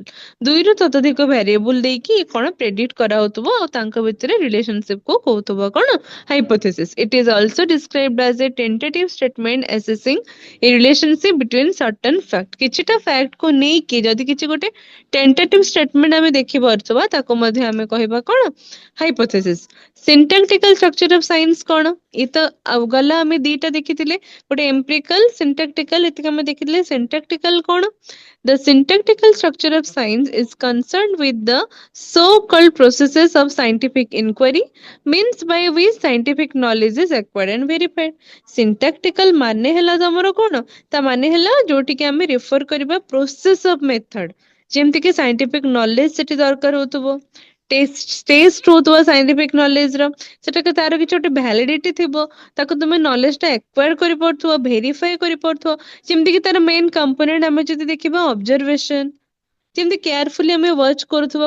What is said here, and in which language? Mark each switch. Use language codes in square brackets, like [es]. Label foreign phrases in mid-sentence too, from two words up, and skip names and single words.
[or] ଦୁଇରୁ ତତୋଧିକ variable ଦେଇକି କଣ predict କରାହଉଥିବ ଆଉ ତାଙ୍କ ଭିତରେ relationship କୁ କହୁଥିବ କଣ hypothesis. [en] It is also described as a tentative statement assessing a relationship between certain fact. [or] କିଛିଟା fact କୁ ନେଇକି ଯଦି କିଛି ଗୋଟେ [en] tentative statement [or] ଆମେ ଦେଖିପାରୁଥିବା ତାକୁ ମଧ୍ୟ ଆମେ କହିବା କଣ hypothesis. [en] Syntactical structure of science [or] କଣ ଏ ତ ଗଲା ଆମେ ଦିଟା ଦେଖିଥିଲେ ଗୋଟେ [en] empirical syntactical [or] ଏତିକି ଆମେ ଦେଖିଥିଲେ [en] syntactical କଣ the syntactical structure of science is concerned with the so-called processes of scientific inquiry means by which scientific knowledge is acquired and verified. [or] Syntactical ମାନେ ହେଲା ତମର କଣ ତା ମାନେ ହେଲା ଯୋଉଠିକି ଆମେ refer କରିବା [en] process of method [or] ଯେମିତି କି [en] scientific knowledge [or] ସେଠି ଦରକାର ହଉଥିବ ଟେଷ୍ଟ ହଉଥିବ [en] scientific knowledge [or] ର ସେଟା ତାର କିଛି ଗୋଟେ ଭ୍ୟାଲିଡିଟି ଥିବ ତାକୁ ତୁମେ ନଲେଜ ଟା ଏକ୍ୱାର କରିପାରୁଥିବ ଭେରିଫାଏ କରିପାରୁଥିବ ଯେମିତି କି ତାର [en] main component [or] ଆମେ ଯଦି ଦେଖିବା ଅବଜରଭେସନ ଯେମିତି କେୟାରଫୁଲି ଆମେ ୱାଚ୍ କରୁଥିବା